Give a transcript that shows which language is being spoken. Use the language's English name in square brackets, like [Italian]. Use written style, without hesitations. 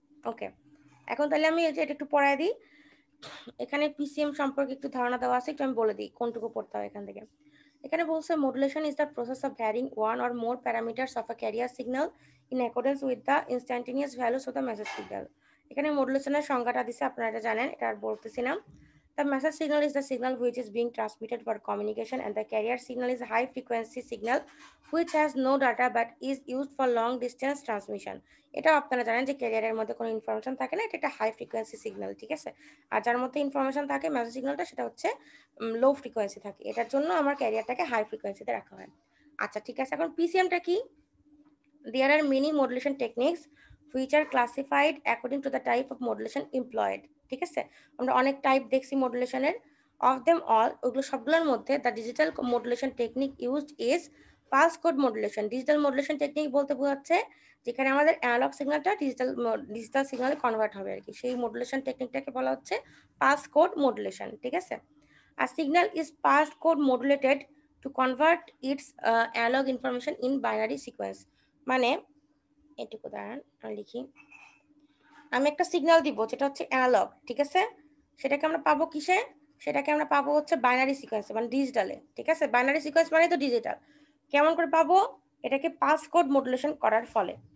[Bangla] ওকে, এখন তাহলে আমি এটা একটু পড়ায় দিই। এখানে পিসিএম সম্পর্কে একটু ধারণা দেওয়া আছে, একটু আমি বলে দিই কোনটুকু পড়তে হয় এখান থেকে। [English] এখানে বলছে modulation is the process of varying one or more parameters of a carrier signal in accordance with the instantaneous values of the message signal. [Bangla] এখানে মডুলেশনের সংজ্ঞাটা দিছে, আপনারা এটা জানেন, এটা আর বলতেছি না। [English] The message signal is the signal which is being transmitted for communication, and the carrier signal is a high frequency signal which has no data but is used for long distance transmission. [Bangla] এটা আপনারা জানেন যে ক্যারিয়ারের মধ্যে কোনো information থাকে না, এটা একটা হাই ফ্রিকোয়েন্সি সিগন্যাল, ঠিক আছে। আর যার মধ্যে ইনফরমেশন থাকে মেসেজ সিগন্যালটা, সেটা হচ্ছে লো ফ্রিকোয়েন্সি থাকে। এটার জন্য আমার ক্যারিয়ারটাকে হাই ফ্রিকোয়েন্সিতে রাখা হয়। আচ্ছা ঠিক আছে, এখন পিসিএমটা কি? [English] there are many modulation techniques which are classified according to the type of modulation employed. [Bangla] ঠিক আছে, আমরা অনেক টাইপ দেখছি মডুলেশনের। [English] of them all, [Bangla] ওগুলো সবগুলোর মধ্যে [English] the digital modulation technique used is pulse code modulation. [Bangla] Digital modulation technique বলতে বোঝাচ্ছে যেখানে আমাদের অ্যানালগ সিগন্যালটা ডিজিটাল সিগন্যালে কনভার্ট হবে আর কি, সেই মডুলেশন টেকনিকটাকে বলা হচ্ছে পালস কোড মডুলেশন। ঠিক আছে, [English] a signal is pulse code modulated to convert its analog information in binary sequence. [Bangla] মানে এটুকু দাঁড়ান আমি লিখি, আমি একটা সিগন্যাল দিব যেটা হচ্ছে অ্যানালগ, ঠিক আছে, সেটাকে আমরা পাবো কিসে, সেটাকে আমরা পাবো হচ্ছে বাইনারি সিকোয়েন্স মানে ডিজিটালে। ঠিক আছে, বাইনারি সিকোয়েন্স মানে তো ডিজিটাল। কেমন করে পাবো, এটাকে পালস কোড মডুলেশন করার ফলে।